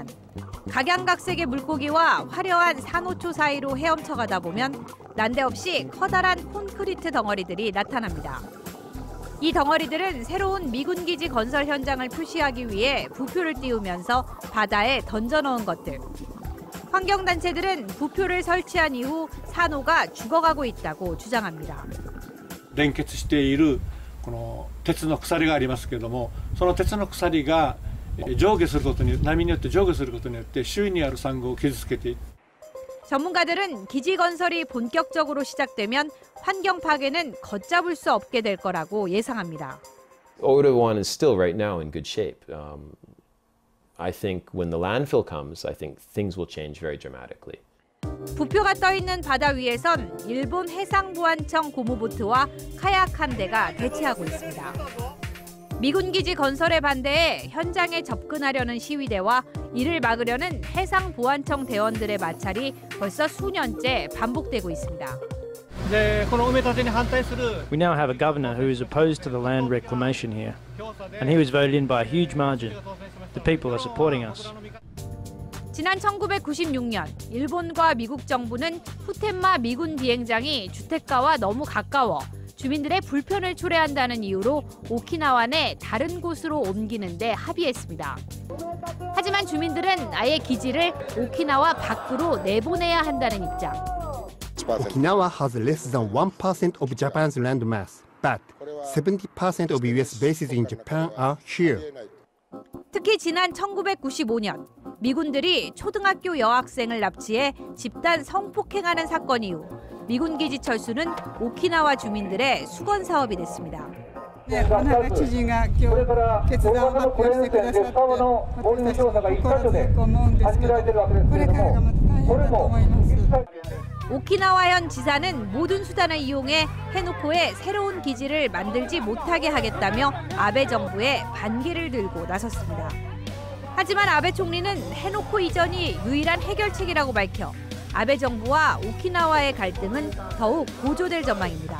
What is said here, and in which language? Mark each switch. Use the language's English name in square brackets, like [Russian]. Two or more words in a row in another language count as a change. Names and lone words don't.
[Korean] 각양각색의 물고기와 화려한 산호초 사이로 헤엄쳐 가다 보면 난데없이 커다란 콘크리트 덩어리들이 나타납니다. 이 덩어리들은 새로운 미군 기지 건설 현장을 표시하기 위해 부표를 띄우면서 바다에 던져놓은 것들. 환경단체들은 부표를 설치한 이후 산호가 죽어가고 있다고 주장합니다. [Japanese] 連結しているこの鉄の鎖がありますけれども、その鉄の鎖が上下することに波によって上下することによって周囲にあるサンゴを傷つけて [Korean] 전문가들은 기지 건설이 본격적으로 시작되면 환경 파괴는 걷잡을 수 없게 될 거라고 예상합니다. [English] Oda 1 is still right now in good shape. I think when the landfill comes, I think things will change very dramatically. [Korean] 부표가 떠 있는 바다 위에선 일본 해상보안청 고무보트와 카약 한 대가 대치하고 있습니다. 미군 기지 건설에 반대해 현장에 접근하려는 시위대와 이를 막으려는 해상보안청 대원들의 마찰이 벌써 수년째 반복되고 있습니다. [English] We now have a governor who is opposed to the land reclamation here, and he was voted in by a huge margin. The people are supporting us. [Korean] 지난 1996년 일본과 미국 정부는 후텐마 미군 비행장이 주택가와 너무 가까워 주민들의 불편을 초래한다는 이유로 오키나와 내 다른 곳으로 옮기는 데 합의했습니다. 하지만 주민들은 아예 기지를 오키나와 밖으로 내보내야 한다는 입장. [English] Okinawa has less than 1% of Japan's land mass, but 70% of US bases in Japan are here. [Korean] 특히 지난 1995년 미군들이 초등학교 여학생을 납치해 집단 성폭행하는 사건 이후 미군 기지 철수는 오키나와 주민들의 수건 사업이 됐습니다. 네, 오늘 주지가 결단을 [Japanese] 発表してくださって私たち心強く思うんですけどこれからがまた大変だと思います。 [Korean] 오키나와현 지사는 모든 수단을 이용해 해노코에 새로운 기지를 만들지 못하게 하겠다며 아베 정부에 반기를 들고 나섰습니다. 하지만 아베 총리는 해노코 이전이 유일한 해결책이라고 밝혀 아베 정부와 오키나와의 갈등은 더욱 고조될 전망입니다.